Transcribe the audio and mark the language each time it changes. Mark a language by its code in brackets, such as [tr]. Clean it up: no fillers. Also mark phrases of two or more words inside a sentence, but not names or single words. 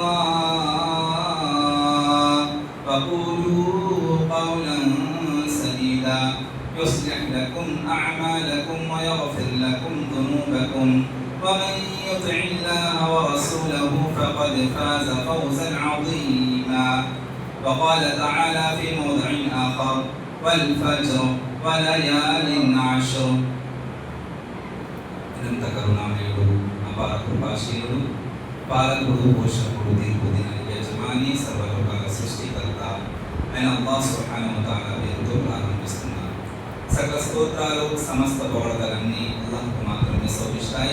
[ar] الله وقولوا قولا سديدا يصلح لكم أعمالكم ويغفر لكم ذنوبكم ومن يطع الله ورسوله فقد فاز فوزا عظيما وقال تعالى في موضع آخر والفجر وليال عشر [te] అనంత కరుణామయుడు అపార కృపాశీలుడు పాలకుడు పోషకుడు తీర్పు దినానికి యజమాని సర్వలోకాల సృష్టికర్త అయిన అల్లాహ్ [ar] سبحانه وتعالى [te] పేరుతో ప్రారంభిస్తున్నాను. సకల స్తోత్రాలు సమస్త పొగడతలన్నీ అల్లాహ్కు మాత్రమే శోభిస్తాయి.